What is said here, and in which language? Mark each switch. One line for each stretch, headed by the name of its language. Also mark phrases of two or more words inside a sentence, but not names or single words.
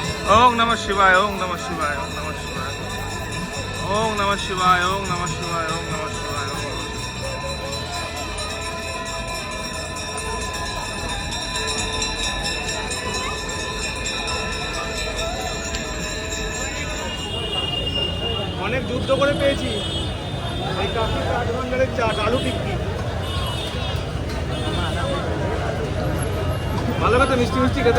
Sanskrit: ওম নমঃ শিবায়, ওম নমঃ শিবায়, ওম নমঃ শিবায়, ওম নমঃ শিবায়, ওম নমঃ শিবায়, ওম নমঃ শিবায়, ওম নমঃ শিবায়।
Bangla: অনেক যুদ্ধ করে পেয়েছি এই কাকি চাট ভান্ডারের চাট, আলু টিক্কি। ভালো খেতে, মিষ্টি মিষ্টি খেতে।